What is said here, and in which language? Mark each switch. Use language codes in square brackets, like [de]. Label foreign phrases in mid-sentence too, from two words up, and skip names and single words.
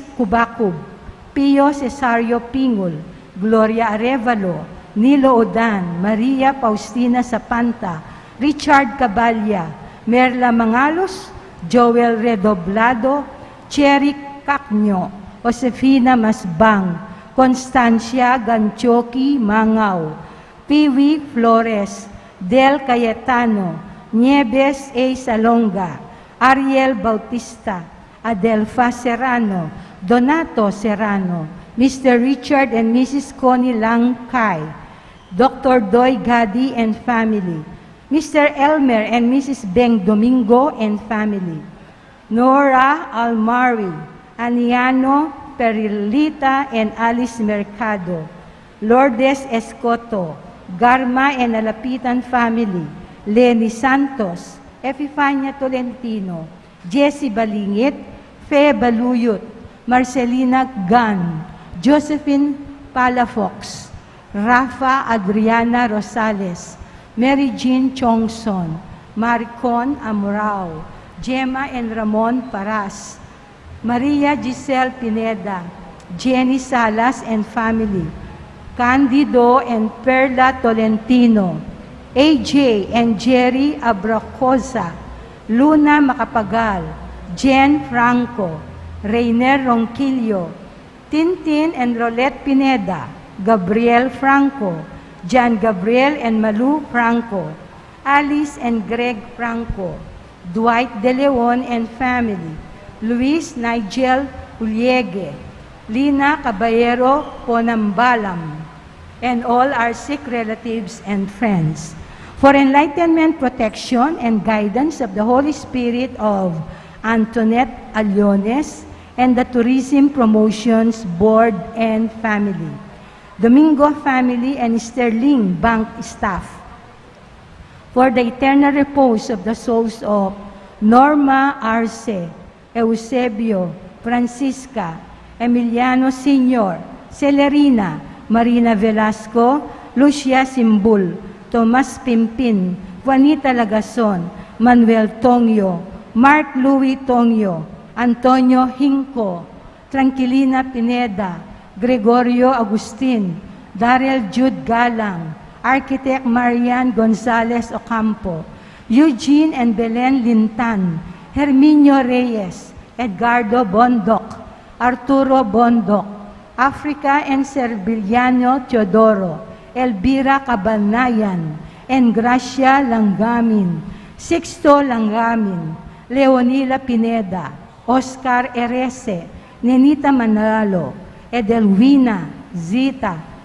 [en] Cubacub, Pio Cesario Pingol, Gloria Arevalo, Nilo Odan, Maria Faustina Sapanta, Richard Cabalya, Merla Mangalos, Joel Redoblado, Cherry Cacnyo, Josefina Masbang, Constancia Ganchoki Mangaw, Piwi Flores, Del Cayetano, Nieves A. Salonga, Ariel Bautista, Adelfa Serrano, Donato Serrano, Mr. Richard and Mrs. Connie Langkay, Dr. Doy Gadi and family, Mr. Elmer and Mrs. Beng Domingo and family, Nora Almari, Aniano Perilita and Alice Mercado, Lourdes Escoto, Garma and Alapitan family, Lenny Santos, Epifania Tolentino, Jessie Balingit, Fe Baluyot, Marcelina Gan, Josephine Palafox, Rafa Adriana Rosales, Mary Jean Chongson, Maricon Amorao, Gemma and Ramon Paras, Maria Giselle Pineda, Jenny Salas and family, Candido and Perla Tolentino, AJ and Jerry Abracosa, Luna Macapagal, Jen Franco, Reiner Ronquillo, Tintin and Rolette Pineda, Gabriel Franco, John Gabriel and Malu Franco, Alice and Greg Franco, Dwight De Leon and family, Luis Nigel Uliege, Lina Caballero Ponambalam, and all our sick relatives and friends. For enlightenment, protection, and guidance of the Holy Spirit of Antoinette Aliones and the Tourism Promotions Board and family, Domingo family and Sterling Bank staff, for the eternal repose of the souls of Norma Arce, Eusebio, Francisca, Emiliano Sr., Celerina, Marina Velasco, Lucia Simbul, Tomas Pimpin, Juanita Lagason, Manuel Tongyo, Mark Louis Tongyo, Antonio Hinco, Tranquilina Pineda, Gregorio Agustin, Darrell Jude Galang, Architect Marian Gonzalez Ocampo, Eugene and Belen Lintan, Herminio Reyes, Edgardo Bondoc, Arturo Bondoc, Africa and Serbiliano Teodoro, Elvira Cabanayan, and Gracia Langamin, Sixto Langamin, Leonila Pineda, Oscar Erese, Nenita Manalo, Edelwina, Zita,